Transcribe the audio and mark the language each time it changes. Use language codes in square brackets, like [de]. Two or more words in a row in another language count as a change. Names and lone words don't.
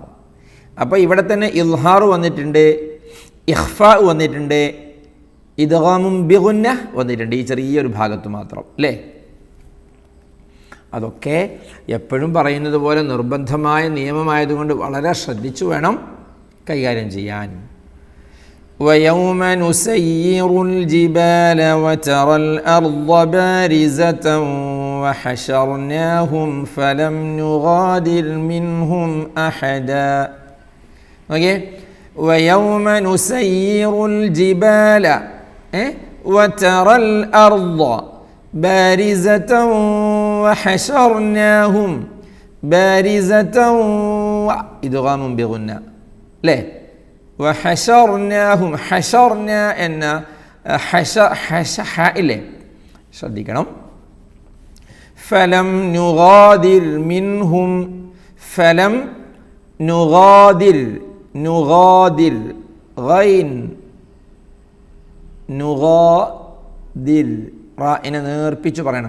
[ml] അപ്പോൾ ഇവിടെ തന്നെ ഇൽഹാർ വന്നിട്ടുണ്ട്, ഇഖ്ഫാ വന്നിട്ടുണ്ട്, [ar] إدغام بغنة [ml] വന്നിട്ടുണ്ട്. ഈ ചെറിയൊരു ഭാഗത്ത് മാത്രം അല്ലേ? അതൊക്കെ എപ്പോഴും പറയുന്നത് പോലെ നിർബന്ധമായ നിയമമായതുകൊണ്ട് വളരെ ശ്രദ്ധിച്ചു വേണം കൈകാര്യം ചെയ്യാൻ. [ar] ويوم نسير الجبال وترى الأرض بارزة وحشرناهم فلم نغادر منهم أحدا. ഓക്കേ, ويوم نسير الجبال وترى الأرض بارزة وحشرناهم بارزة إدغام بغنى ليه وحشرناهم حشرنا [ml] എന്ന ഇല്ലേ ശ്രദ്ധിക്കണം. [ar] فلم نغادر منهم فلم نغادر نغادر غين نغادر [ml] റാഇനെ നേർപ്പിച്ച് പറയണം.